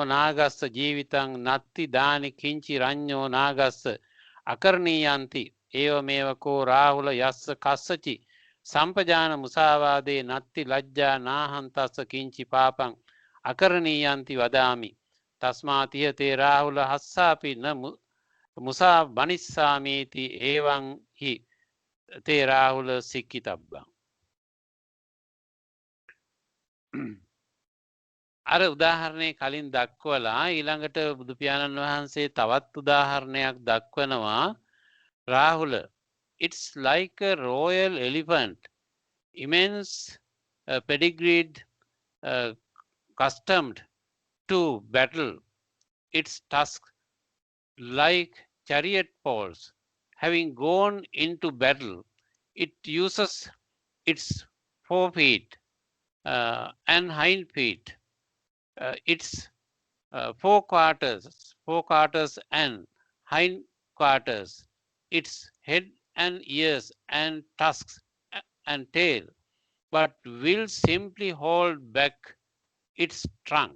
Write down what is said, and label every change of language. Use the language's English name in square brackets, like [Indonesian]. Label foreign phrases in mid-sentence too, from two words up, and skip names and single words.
[Pali] නාගස්ස ජීවිතං නත්ති දානි කිංචි රඤ්ඤෝ නාගස්ස අකරණීයන්ති ඒවමේව කෝ රාහුල යස්ස කස්සචි සම්පජාන මුසාවාදේ නත්ති ලජ්ජා නාහන්තස්ස කිංචි පාපං අකරණීයන්ති වදාමි තස්මාතිය තේ රාහුල හස්සාපි න මුසා බනිස්සාමීති ඒවං හි තේ රාහුල සික්කිතබ්බං. [Sinhala] අර උදාහරණය කලින් දක්වලා ඊළඟට බුදු පියාණන් වහන්සේ තවත් උදාහරණයක් දක්වනවා. [English] රාහුල it's like a royal elephant, immense, pedigreed, accustomed to battle, its tusks like chariot poles. Having gone into battle, it uses its forefeet and hind feet, its forequarters and hind quarters, its head and ears and tusks and tail, but will simply hold back its trunk.